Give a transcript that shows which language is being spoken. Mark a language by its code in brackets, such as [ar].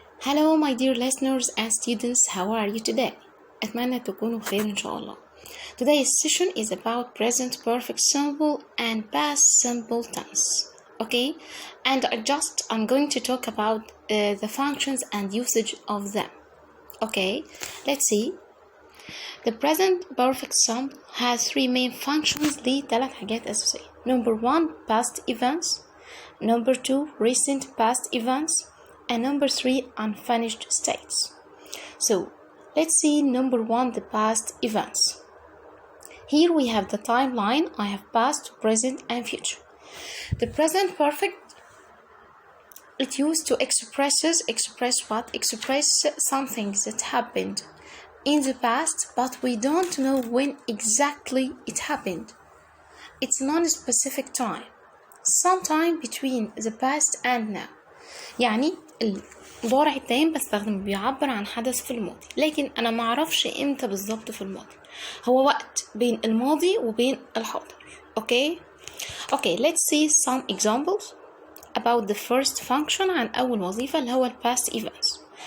[en] Hello my dear listeners and students, how are you today? [ar] أتمنى تكونوا بخير إن شاء الله. [en] Today's session is about present perfect simple and past simple tense. Okay? And I'm going to talk about the functions and usage of them. Okay? Let's see. The present perfect simple has three main functions. [ar] ليه 3 حاجات أساسية. [en] Number 1, past events. Number 2, recent past events. And number 3, unfinished states. So let's see number 1, the past events. Here we have the timeline. I have past, present, and future. The present perfect, it used to express what? Express something that happened in the past, but we don't know when exactly it happened. It's non-specific time, sometime between the past and now. [ar] يعني المضارع التام بستخدمه بيعبر عن حدث في الماضي، لكن أنا معرفش إمتى بالظبط في الماضي، هو وقت بين الماضي وبين الحاضر. [en] Okay, let's see some examples about the first function [ar] عن أول وظيفة اللي هو [en] past events.